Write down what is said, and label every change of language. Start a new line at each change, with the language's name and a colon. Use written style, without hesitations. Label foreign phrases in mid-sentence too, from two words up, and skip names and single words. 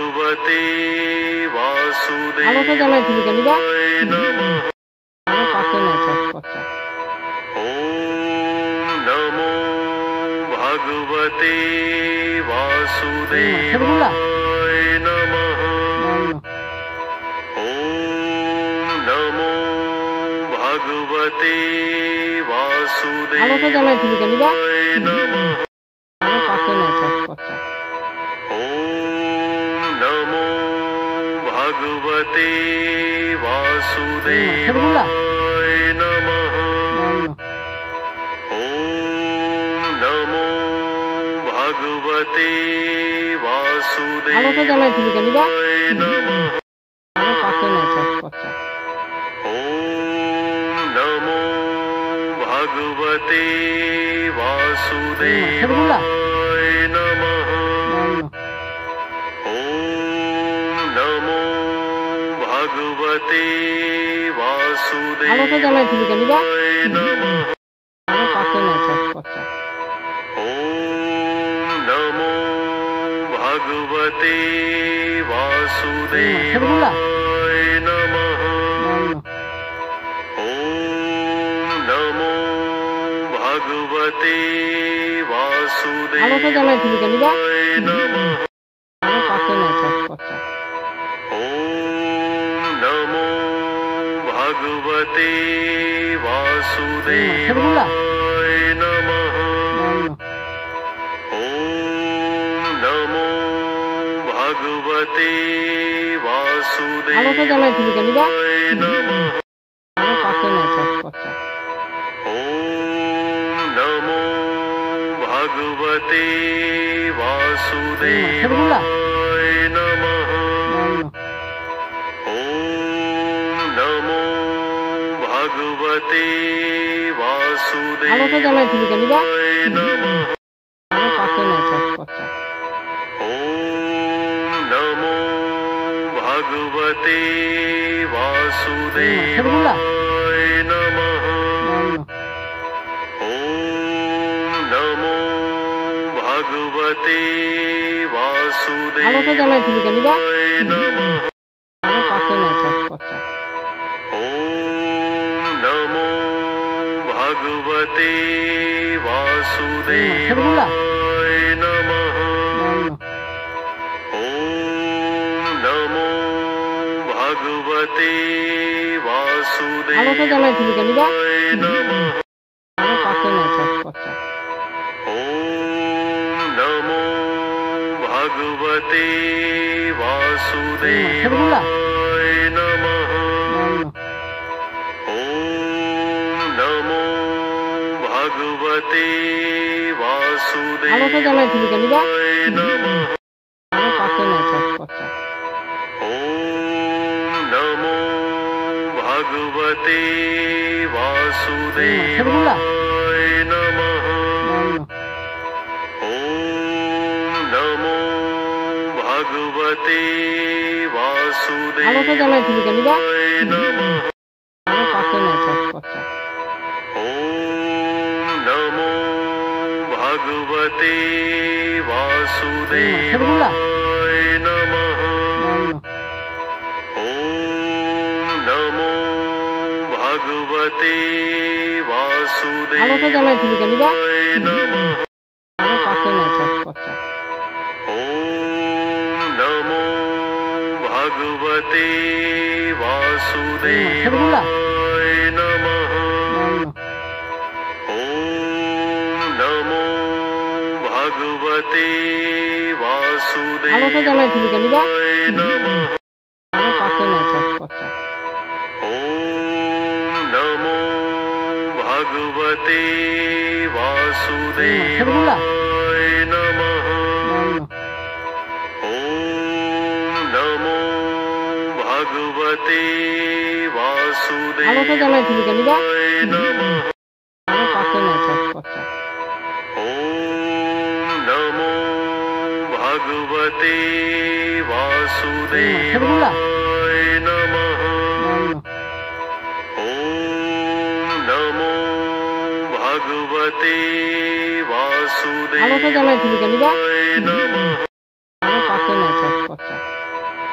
Sanskrit: भगवते
Bangla: আলোটা জ্বালাইছিলি কেন বা
Sanskrit: वासुदेवाय नमः
Bangla: আমার পাশে নাই কথা
Sanskrit: ॐ नमो भगवते वासुदेवाय नमः ॐ नमो भगवते
Bangla: আলোটা জ্বালাইছিলি কেন বা
Sanskrit: वासुदेवाय नमः
Bangla: আমার পাশে নাই কথা
Sanskrit: ॐ नमो भगवते वासुदेवाय नमः ॐ नमो भगवते
Bangla: আলোটা জ্বালাইছিলি কেন বা
Sanskrit: वासुदेवाय नमः
Bangla: আমার পাশে নাই কথা
Sanskrit: ॐ नमो भगवते वासुदेवाय नमः ॐ नमो भगवते
Bangla: আলোটা জ্বালাইছিলি কেন বা
Sanskrit: वासुदेवाय नमः
Bangla: আমার পাশে নাই কথা
Sanskrit: ॐ नमो भगवते वासुदेवाय नमः ॐ नमो भगवते
Bangla: আলোটা জ্বালাইছিলি কেন বা
Sanskrit: वासुदेवाय नमः
Bangla: আমার পাশে নাই কথা
Sanskrit: ॐ नमो भगवते वासुदेवाय नमः ॐ नमो भगवते
Bangla: আলোটা জ্বালাইছিলি কেন বা
Sanskrit: वासुदेवाय नमः
Bangla: আমার পাশে নাই কথা
Sanskrit: ॐ नमो भगवते वासुदेवाय नमः ॐ नमो भगवते
Bangla: আলোটা জ্বালাইছিলি কেন বা
Sanskrit: वासुदेवाय नमः
Bangla: আমার পাশে নাই কথা
Sanskrit: ॐ नमो भगवते वासुदेवाय नमः ॐ नमो भगवते
Bangla: আলোটা জ্বালাইছিলি কেন বা
Sanskrit: वासुदेवाय नमः
Bangla: আমার পাশে নাই কথা
Sanskrit: ॐ नमो भगवते वासुदेवाय नमः ॐ नमो भगवते
Bangla: আলোটা জ্বালাইছিলি কেন বা
Sanskrit: वासुदेवाय नमः
Bangla: আমার পাশে নাই কথা
Sanskrit: ॐ नमो भगवते वासुदेवाय नमः ॐ नमो भगवते
Bangla: আলোটা জ্বালাইছিলি কেন বা
Sanskrit: वासुदेवाय नमः
Bangla: আমার পাশে নাই কথা
Sanskrit: ॐ नमो भगवते वासुदेवाय नमः ॐ नमो भगवते
Bangla: আলোটা জ্বালাইছিলি কেন বা
Sanskrit: वासुदेवाय नमः
Bangla: আমার পাশে নাই কথা
Sanskrit: ॐ नमो भगवते वासुदेवाय नमः ॐ नमो भगवते
Bangla: আলোটা জ্বালাইছিলি কেন বা
Sanskrit: वासुदेवाय नमः
Bangla: আমার পাশে নাই কথা
Sanskrit: ॐ नमो भगवते वासुदेवाय नमः ॐ नमो भगवते
Bangla: আলোটা জ্বালাইছিলি কেন বা
Sanskrit: वासुदेवाय नमः
Bangla: আমার পাশে নাই কথা
Sanskrit: ॐ नमो भगवते वासुदेवाय नमः ॐ नमो भगवते
Bangla: আলোটা জ্বালাইছিলি কেন বা
Sanskrit: वासुदेवाय नमः
Bangla: আমার পাশে নাই কথা
Sanskrit: ॐ नमो भगवते वासुदेवाय नमः ॐ नमो भगवते
Bangla: আলোটা জ্বালাইছিলি কেন বা
Sanskrit: वासुदेवाय नमः
Bangla: আমার পাশে নাই কথা